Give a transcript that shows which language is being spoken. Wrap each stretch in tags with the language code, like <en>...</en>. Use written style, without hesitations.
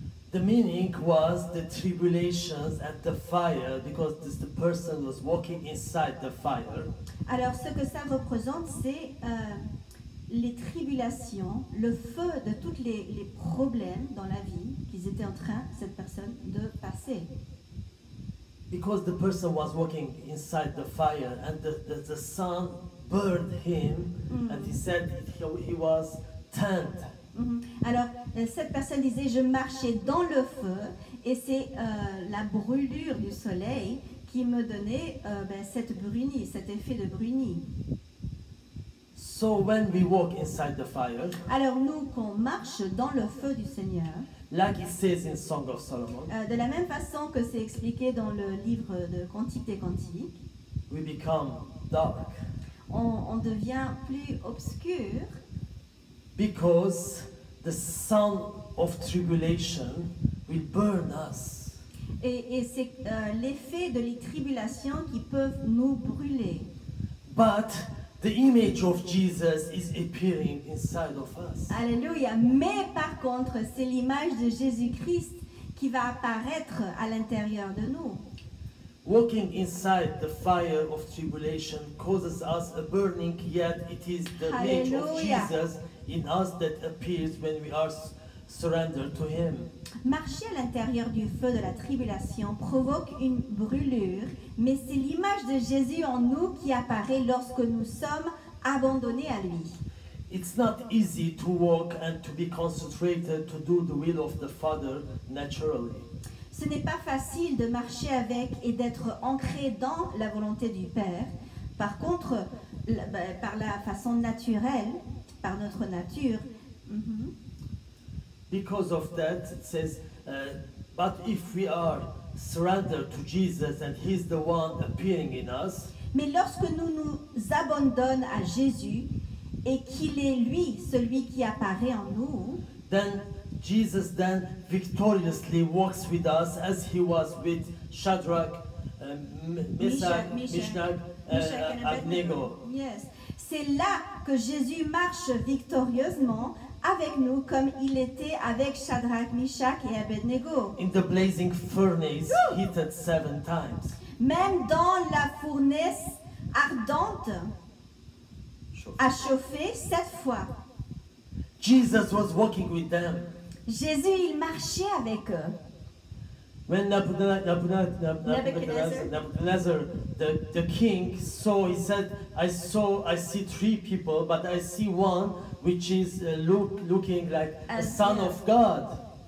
<en>The meaning was the tribulations and the fire, because the person was walking inside the fire.</en> <fr>Alors, ce que ça représente, c'est les tribulations, le feu de tous les problèmes dans la vie qu'ils étaient en train, cette personne, de passer.</fr> <en>Because the person was walking inside the fire and the sun burned him, and he said he was tanned.</en> <fr>Alors, cette personne disait, je marchais dans le feu, et c'est la brûlure du soleil qui me donnait cette brunie, cet effet de brunie.</fr> <en>So when we walk inside the fire,</en> <fr>Alors nous, qu'on marche dans le feu du Seigneur,</fr> <en>like it says in Song of Solomon,</en> <fr>de la même façon que c'est expliqué dans le livre de Cantique des Cantiques,</fr> <en>we become dark.</en> <fr>on devient plus obscur,</fr> <en>Because the sun of tribulation will burn us.</en> <fr>et c'est l'effet de les tribulations qui peuvent nous brûler.</fr> <en>But the image of Jesus is appearing inside of us.</en> <fr>Alléluia. Mais par contre, c'est l'image de Jésus-Christ qui va apparaître à l'intérieur de nous.</fr> <en>Walking inside the fire of tribulation causes us a burning, yet it is the image of Hallelujah. Jesus in us that appears when we are surrendered to Him.</en> <fr>Marcher à l'intérieur du feu de la tribulation provoque une brûlure, mais c'est l'image de Jésus en nous qui apparaît lorsque nous sommes abandonnés à lui.</fr> <en>It's not easy to walk and to be concentrated to do the will of the Father naturally.</en> <fr>Ce n'est pas facile de marcher avec et d'être ancré dans la volonté du Père. Par contre, par la façon naturelle, par notre nature,</fr> <en>Because of that, it says, but if we are surrendered to Jesus and He's the one appearing in us,</en> <fr>mais lorsque nous nous abandonnons à Jésus et qu'il est lui, celui qui apparaît en nous,</fr> <en>then Jesus then victoriously walks with us as He was with Shadrach, Meshach, and Abednego. Yes.</en> <fr>C'est là que Jésus marche victorieusement avec nous comme il était avec Shadrach, Meshach et Abednego.</fr> <en>In the blazing furnace, heated 7 times.</en> <fr>Même dans la fournaise ardente, à chauffer 7 fois.</fr> <en>Jesus was walking with them.</en> <fr>Jésus, il marchait avec eux.</fr> <en>When Nebuchadnezzar the king saw, he said, I see three people, but I see one which is looking like a son of God.</en>